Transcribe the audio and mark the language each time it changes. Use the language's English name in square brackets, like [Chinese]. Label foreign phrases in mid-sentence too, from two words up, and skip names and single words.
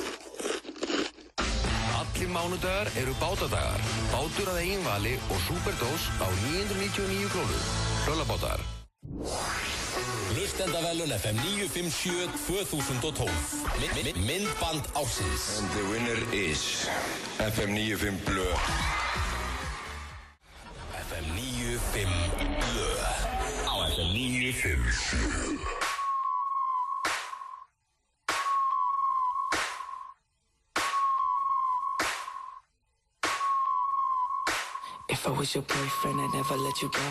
[Icelandic] Allir mánudagar eru bátadagar. Bátur að eigin vali og Superdós á 999 krónur. Hlöllabátar. Hlustendavelun FM 957 2012. Myndband ársins. [English] And the winner is FM 95 Blö. [Icelandic] FM 95 Blö. Á FM 957. [English] If I was your boyfriend, I'd never let you go.